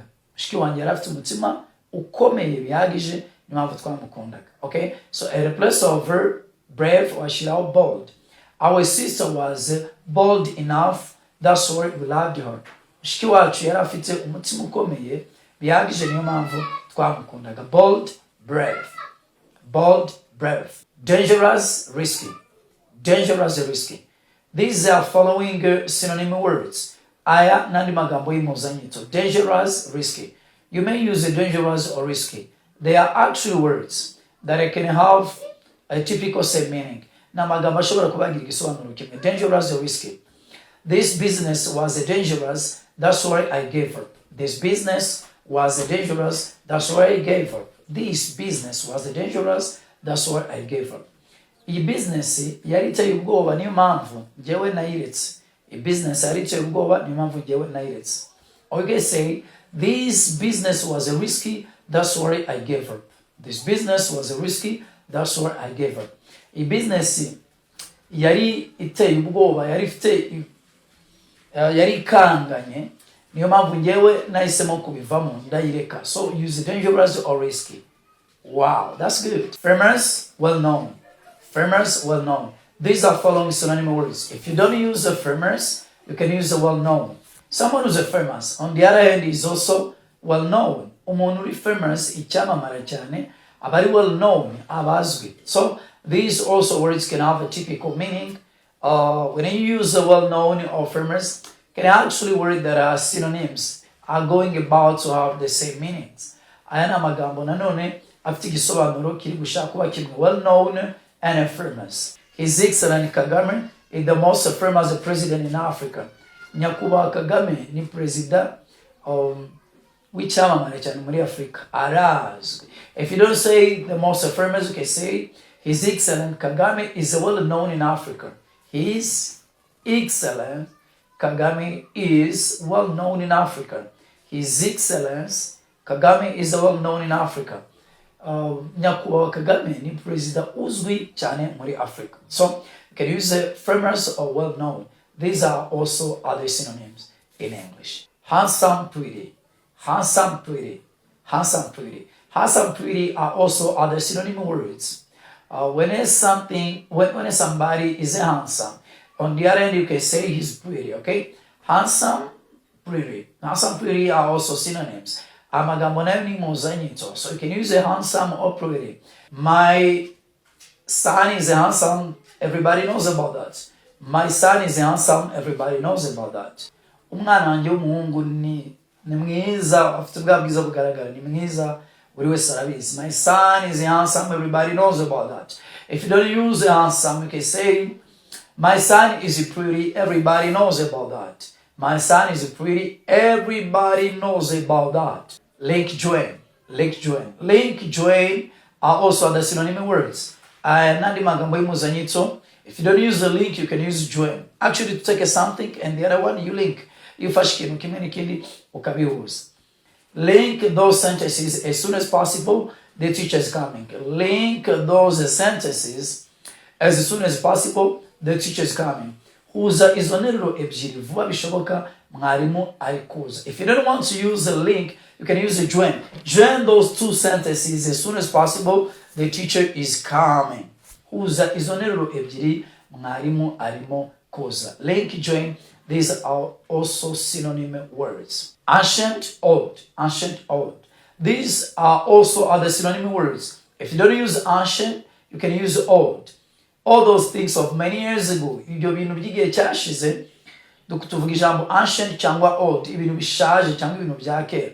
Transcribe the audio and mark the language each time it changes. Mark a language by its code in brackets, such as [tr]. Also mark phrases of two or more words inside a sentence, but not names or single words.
[rw] Mushiki wanjye yari afite umutima ukomeye bihagije, niyo mpamvu twamukundaga. [en] Okay, so at the place of her brave, washyiraho bold. Our sister was bold enough. That's why we loved her. [rw] Mushiki wacu yari afite umutima ukomeye bihagije, niyo mpamvu twamukundaga. [en] Bold, brave. Bold, brave. Dangerous, risky. Dangerous, risky. These are following synonym words. [rw] Aya nandi magambo y'imuzanyito. [en] Dangerous, risky. You may use dangerous or risky. They are actual words that can have a typical same meaning. [rw] Na magambo ashobora kubagira igisobanuro kimwe. [en] Dangerous or risky. This business was dangerous. That's why I gave her. This business was dangerous. That's why I gave her. This business was dangerous. That's why I gave her. [rw] Iyi business yari iteye ubwoba, niyo mpamvu njyewe nayiretse. Iyi business yari iteye ubwoba, niyo mpamvu njyewe nayiretse. [en] Or you can say, this business was risky. That's why I gave her. This business was risky. That's why I gave her. [rw] Iyi business yari iteye ubwoba, yari ikanganye, niyo mpamvu njyewe nahisemo kubivamo ndayireka. [en] So use dangerous or risky. Wow, that's good. Famous, well known. Famous, well known. These are following synonym words. If you don't use the famous, you can use the well known. Someone who's famous, on the other hand, is also well known. [rw] Umuntu uri famous, icyamamare cyane, aba ari [en] well known, [rw] abazwi. [en] So these also words can have a typical meaning. When you use the well known or famous, can actually word that are synonyms are going about to have the same meanings. [rw] Aya ni amagambo nanone afite igisobanuro kiri gushaka kuba kimwe. [en] Well known and famous. His Excellent Kagame is the most famous president in Africa. [rw] Nyakubahwa Kagame ni perezida w'icyamamare cyane muri Afrika. Arazwi. [en] If you don't say the most famous, you can say His Excellent Kagame is well known in Africa. His Excellent Kagame is well known in Africa. His Excellence Kagame is well known in Africa. [rw] Nyakubahwa Kagame ni perezida uzwi cyane muri Africa. [en] So you can use famous or well known. These are also other synonyms in English. Handsome, pretty. Handsome, pretty. Handsome, pretty. Handsome, pretty are also other synonym words. When somebody is handsome, on the other hand, you can say he's pretty, okay? Handsome, pretty. Handsome, pretty are also synonyms. [rw] Amagambo nayo ni muzanyito. [en] So you can use a handsome or pretty. My son is handsome. Everybody knows about that. My son is handsome. Everybody knows about that. [rw] Umwana wanjye w'umuhungu ni mwiza, afite bwa bwiza bugaragara, ni mwiza, buri wese arabizi. [en] My son is handsome. Everybody knows about that. If you don't use handsome, you can say, my son is pretty. Everybody knows about that. My son is pretty. Everybody knows about that. Link join. Link join. Link join are also the synonym words. [rw] Nandi magambo y'imuzanyito. [en] If you don't use the link, you can use join. Actually, to take something and the other one, you link. [rw] You ufashe ikintu n'ikindi ukabihuza. [en] Link those sentences as soon as possible. the teacher is coming. Link those sentences as soon as possible, the teacher is coming. [rw] Huza izo nteruro ebyiri vuba bishoboka, mwarimu ari kuza. [en] If you don't want to use a link, you can use a join. Join those two sentences as soon as possible, the teacher is coming. [rw] Huza izo nteruro ebyiri, mwarimu arimo kuza. [en] Link, join, these are also synonym words. Ancient, old, ancient, old. These are also other synonym words. If you don't use ancient, you can use old. All those things of many years ago. [rw] Ibyo bintu by'igihe cyashize, tuvuga ijambo ancient cyangwa old, ibintu bishaje cyangwa ibintu bya kera.